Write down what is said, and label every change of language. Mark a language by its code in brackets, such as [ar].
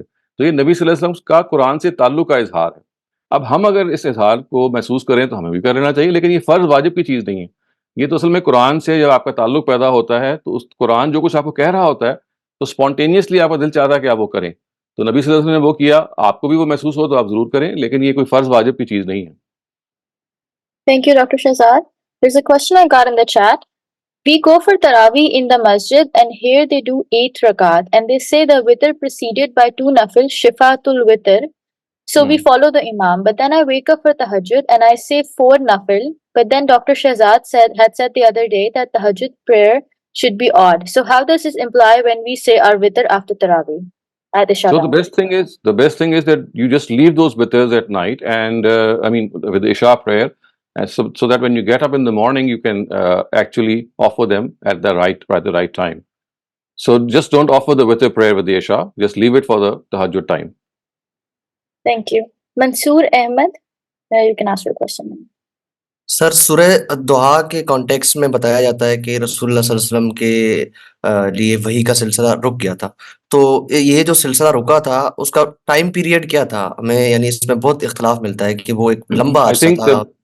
[ur] تو یہ نبی صلی اللہ علیہ وسلم کا قرآن سے تعلق کا اظہار ہے. اب ہم اگر اس اظہار کو محسوس کریں تو ہمیں بھی کر لینا چاہیے, لیکن یہ فرض واجب کی چیز نہیں ہے. یہ تو اصل میں قرآن سے جب آپ کا تعلق پیدا ہوتا ہے تو اس قرآن جو کچھ آپ کو کہہ رہا ہوتا ہے تو اسپونٹینیسلی آپ کا دل چاہتا ہے کہ آپ وہ کریں. تو نبی صلی اللہ علیہ وسلم نے وہ کیا, آپ کو بھی وہ محسوس ہو تو آپ ضرور کریں, لیکن یہ کوئی فرض واجب کی چیز نہیں ہے. [en] Thank you, Dr. Shehzad. There's a question I got in the chat. We go for Taraweeh in the masjid and here they do 8 rakat and they say the witr preceded by 2 nafil shifatul witr. So we follow the imam, but then I wake up for tahajjud and I say 4 nafil, but then Dr. Shehzad had said the other day that tahajjud prayer should be odd. So how does this imply when we say our witr after Taraweeh? So the best thing is that you just leave those witrs at night and with the Isha prayer, and so that when you get up in the morning you can actually offer them at the right time. So just don't offer the witr prayer with the Isha, just leave it for the tahajjud time. Thank you. Mansoor Ahmed, you can ask your question. [ur] سر سورہ دعا کے context میں بتایا جاتا ہے کہ رسول اللہ صلی اللہ علیہ وسلم کے لیے وحی کا سلسلہ رک گیا تھا. تو یہ جو سلسلہ رکا تھا اس کا ٹائم پیریڈ کیا تھا؟ ہمیں یعنی اس میں بہت اختلاف ملتا ہے کہ وہ ایک لمبا عرصہ تھا.